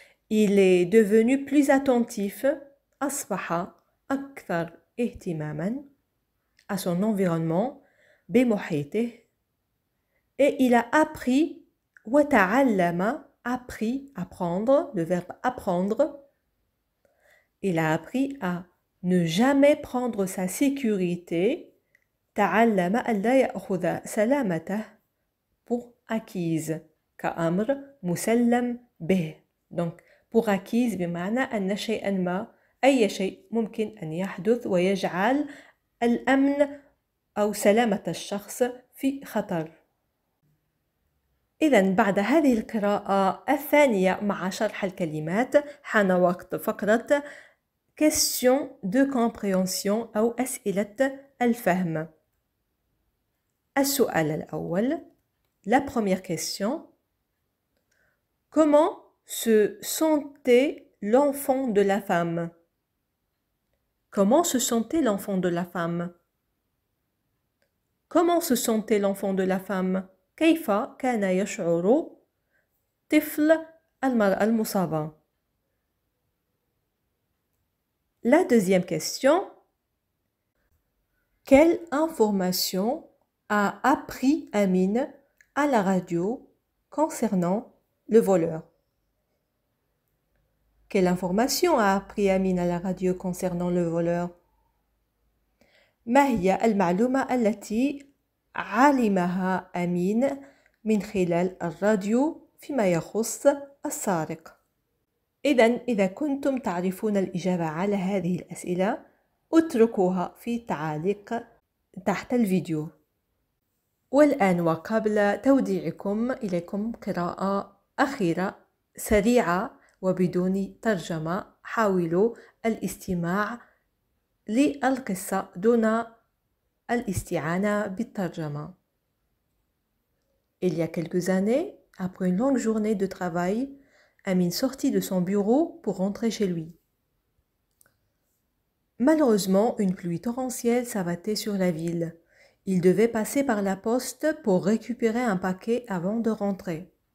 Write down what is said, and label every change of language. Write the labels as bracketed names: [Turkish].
[French] Il est devenu plus attentif. [Arabic] أصبح أكثر اهتماما [French] à son environnement [Arabic] بمحيطه. [French] Et il a appris [Arabic] وتعلم [French] appris apprendre le verbe apprendre. Il a appris à ne jamais prendre sa sécurité. [Arabic] تعلم ألا يأخذ سلامته [French] pour acquise [Arabic] كأمر مسلم به. Donc [French] pour acquise [Arabic] بمعنى أن شيئا ما أي شيء ممكن أن يحدث ويجعل الأمن أو سلامة الشخص في خطر. إذن بعد هذه القراءة الثانية مع شرح الكلمات حان وقت فقرة [French] question de compréhension [Arabic] أو أسئلة الفهم. السؤال الأول. [French] La première question. Comment se sentait l'enfant de la femme? Comment se sentait l'enfant de la femme? Comment se sentait l'enfant de la femme? [Arabic] كيف كان يشعر طفل المرأة المصابة؟ [French] La deuxième question. Quelle information a appris Amine à la radio concernant le voleur? Quelle information a appris Amine à la radio concernant le voleur? [Arabic] ما هي المعلومة التي علمها أمين من خلال الراديو فيما يخص السارق؟ إذن إذا كنتم تعرفون الإجابة على هذه الأسئلة اتركوها في تعليق تحت الفيديو. والآن وقبل توديعكم إليكم قراءة أخيرة سريعة وبدون ترجمة. حاولوا الاستماع للقصة دون الاستعانة بالترجمة. [French] Il y a quelques années, après une longue journée de travail, Amine sortit de son bureau pour rentrer chez lui. Malheureusement, une pluie torrentielle s'abattait sur la ville. Il devait passer par la poste pour récupérer un paquet avant de rentrer.